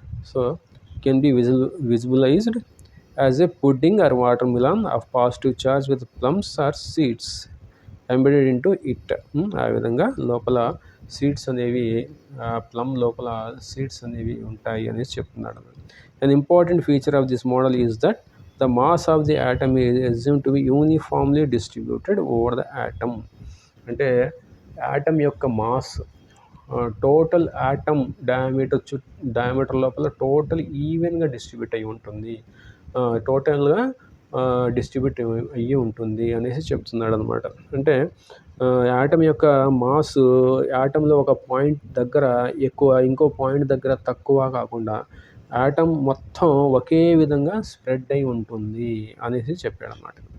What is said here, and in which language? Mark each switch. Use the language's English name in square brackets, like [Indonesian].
[English] So can be visualized as a pudding or watermelon of positive charge with plums or seeds embedded into it. [Telugu] ఆ విధంగా లోపల seeds అనేవి plum లోపల seeds అనేవి ఉంటాయి అనేసి చెప్తున్నాడు. [English] An important feature of this model is that the mass of the atom is assumed to be uniformly distributed over the atom. [Telugu] అంటే యాటమ్ యొక్క మాస్ టోటల్ యాటమ్ డయామీటర్ లోపల టోటల్ ఈవెన్గా డిస్ట్రిబ్యూట్ అయ్యి ఉంటుంది, టోటల్గా డిస్ట్రిబ్యూట్ అయ్యి ఉంటుంది అనేసి చెప్తున్నాడు అనమాట. అంటే యాటమ్ యొక్క మాస్ యాటంలో ఒక పాయింట్ దగ్గర ఎక్కువ, ఇంకో పాయింట్ దగ్గర తక్కువ కాకుండా యాటమ్ మొత్తం ఒకే విధంగా స్ప్రెడ్ అయి ఉంటుంది అనేసి చెప్పాడన్నమాట.